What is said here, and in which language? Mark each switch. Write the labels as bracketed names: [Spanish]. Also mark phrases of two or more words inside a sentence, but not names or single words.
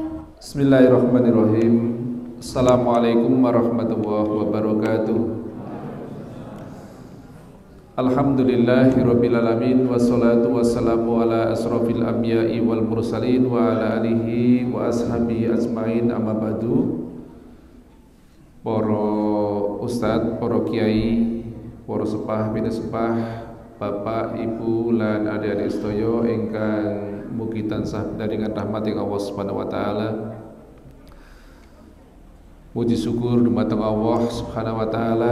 [Arabic] بسم الله الرحمن الرحيم. السلام عليكم ورحمة الله وبركاته. الحمد لله رب العالمين والصلاة والسلام على أشرف الأنبياء والمرسلين وعلى آله وأصحابه أجمعين أما بعد. [Javanese] Para ustadz, para kiai, para sepah bini sepah, bapak, ibu lan adik-adik sedaya ingkang mugi tansah daringan rahmating [Arabic] الله سبحانه وتعالى. [Javanese] Puji syukur dumateng [Arabic] الله سبحانه وتعالى.